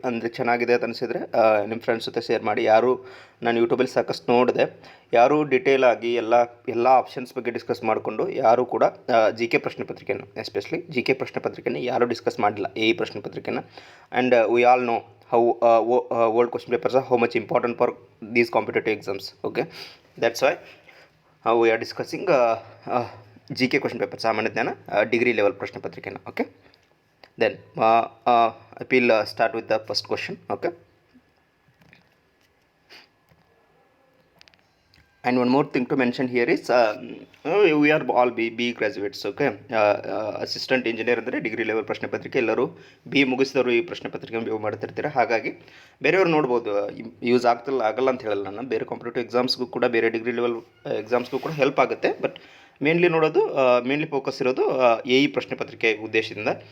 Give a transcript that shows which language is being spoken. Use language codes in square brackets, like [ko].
[kn] ಅಂದರೆ ಚೆನ್ನಾಗಿದೆ ಅಂತ ಅನಿಸಿದರೆ ನಿಮ್ಮ ಫ್ರೆಂಡ್ಸ್ ಜೊತೆ ಶೇರ್ ಮಾಡಿ. ಯಾರು ನಾನು ಯೂಟ್ಯೂಬಲ್ಲಿ ಸಾಕಷ್ಟು ನೋಡಿದೆ, ಯಾರೂ ಡಿಟೇಲ್ ಆಗಿ ಎಲ್ಲ ಆಪ್ಷನ್ಸ್ ಬಗ್ಗೆ ಡಿಸ್ಕಸ್ ಮಾಡಿಕೊಂಡು ಯಾರೂ ಕೂಡ GK ಪ್ರಶ್ನೆ ಪತ್ರಿಕೆಯನ್ನು, ಎಸ್ಪೆಷಲಿ GK ಪ್ರಶ್ನೆ ಪತ್ರಿಕೆಯನ್ನು ಯಾರೂ ಡಿಸ್ಕಸ್ ಮಾಡಿಲ್ಲ, ಪ್ರಶ್ನೆ ಪತ್ರಿಕೆಯನ್ನು. [en] And we all know how old question papers are how much important for these competitive exams. Okay, that's why we are discussing GK question paper, [kn] ಸಾಮಾನ್ಯ ಜ್ಞಾನ ಡಿಗ್ರಿ ಲೆವೆಲ್ ಪ್ರಶ್ನೆ ಪತ್ರಿಕೆಯನ್ನು. [en] Okay, then I will start with the first question. Okay, and one more thing to mention here is we are all B graduates. [kn] Okay, assistant engineer ಅಂದರೆ degree level ಪ್ರಶ್ನೆ ಪತ್ರಿಕೆ ಎಲ್ಲರೂ B ಮುಗಿಸಿದವರು ಈ ಪ್ರಶ್ನೆ ಪತ್ರಿಕೆ view ಮಾಡ್ತಿರ್ತೀರ. ಹಾಗಾಗಿ ಬೇರೆಯವ್ರು ನೋಡ್ಬೋದು, ಯೂಸ್ ಆಗಲ್ಲ ಅಂತ ಹೇಳಲ್ಲ ನಾನು. ಬೇರೆ ಕಾಂಪಿಟೇಟಿವ್ ಎಕ್ಸಾಮ್ಸ್ಗೂ ಕೂಡ, ಬೇರೆ ಡಿಗ್ರಿ ಲೆವೆಲ್ ಎಕ್ಸಾಮ್ಸ್ಗೂ ಕೂಡ ಹೆಲ್ಪ್ ಆಗುತ್ತೆ. ಬಟ್ ಮೇನ್ಲಿ ಫೋಕಸ್ ಇರೋದು ಪ್ರಶ್ನೆ ಪತ್ರಿಕೆ ಉದ್ದೇಶದಿಂದ.